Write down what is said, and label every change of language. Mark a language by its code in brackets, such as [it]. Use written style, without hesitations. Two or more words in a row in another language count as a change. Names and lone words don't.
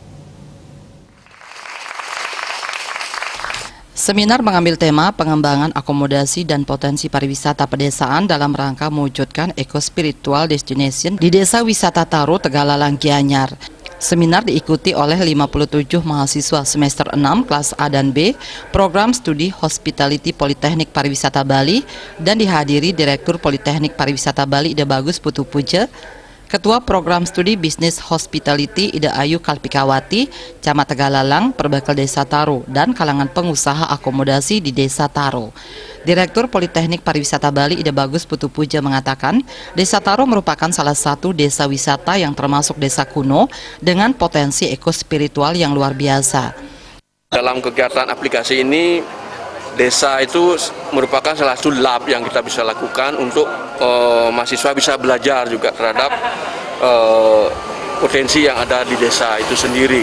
[id] Seminar mengambil tema pengembangan akomodasi dan potensi pariwisata pedesaan dalam rangka mewujudkan [en] eco-spiritual destination [id] di Desa Wisata Taro, Tegalalang, Gianyar. Seminar diikuti oleh 57 mahasiswa semester 6 kelas A dan B program studi Hospitality Politeknik Pariwisata Bali dan dihadiri Direktur Politeknik Pariwisata Bali Ida Bagus Putu Puja, Ketua Program Studi Bisnis Hospitality Ida Ayu Kalpikawati, Camat Tegalalang, Perbekal Desa Taro, dan kalangan pengusaha akomodasi di Desa Taro. Direktur Politeknik Pariwisata Bali Ida Bagus Putu Puja mengatakan, Desa Taro merupakan salah satu desa wisata yang termasuk desa kuno dengan potensi ekospiritual yang luar biasa. Dalam kegiatan aplikasi ini, desa itu merupakan salah satu lab yang kita bisa lakukan untuk mahasiswa bisa belajar juga terhadap potensi yang ada di desa itu sendiri.